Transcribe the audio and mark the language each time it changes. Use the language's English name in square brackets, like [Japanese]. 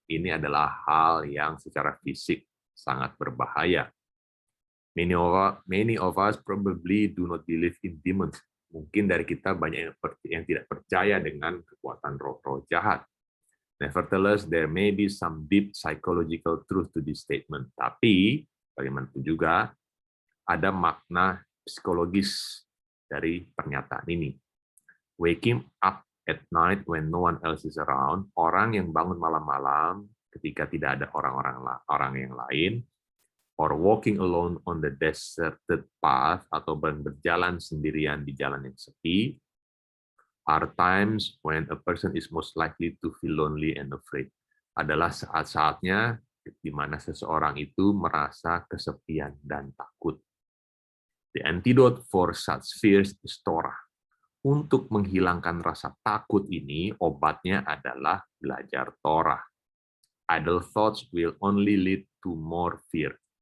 [Indonesian] Ini adalah hal yang secara fisik sangat berbahaya. [English] Many of us probably do not believe in demons. [Indonesian] Mungkin dari kita banyak yang tidak percaya dengan kekuatan roh-roh jahat. [English] Nevertheless, there may be some deep psychological truth to this statement. [Indonesian] Tapi, bagaimanapun juga, ada makna psikologis dari pernyataan ini. [English] Waking up at night when no one else is around, [Indonesian] orang yang bangun malam-malam ketika tidak ada orang yang lain, [English] or walking alone on the deserted path, [Indonesian] atau berjalan sendirian di jalan yang sepi, [English] are times when a person is most likely to feel lonely and afraid. [Indonesian] Adalah saat-saatnya di mana seseorang itu merasa kesepian dan takut. [English] The antidote for such fears is Torah. [Indonesian] Untuk menghilangkan rasa takut ini, obatnya adalah belajar Torah. [English] Idle thoughts will only lead to more fear.